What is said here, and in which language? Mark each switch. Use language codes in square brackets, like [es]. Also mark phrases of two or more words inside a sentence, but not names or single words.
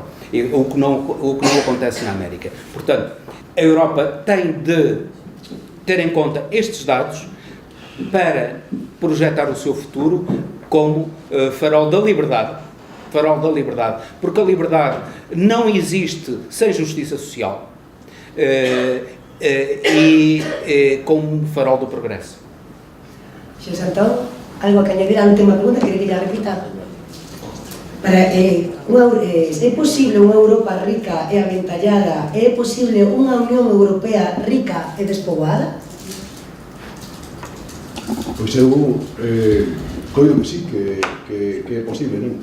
[pt] O que não acontece na América. Portanto, a Europa tem de ter em conta estes dados para projetar o seu futuro como farol da liberdade. Farol da liberdade. Porque a liberdade não existe sem justiça social e como farol do progresso. [gl] Xosé Santón, algo que añadir ante unha pregunta que quería repitar. É posible unha Europa rica e aventallada? É posible unha Unión Europea rica e despoboada? Pois eu coido que sí, que é posible, non?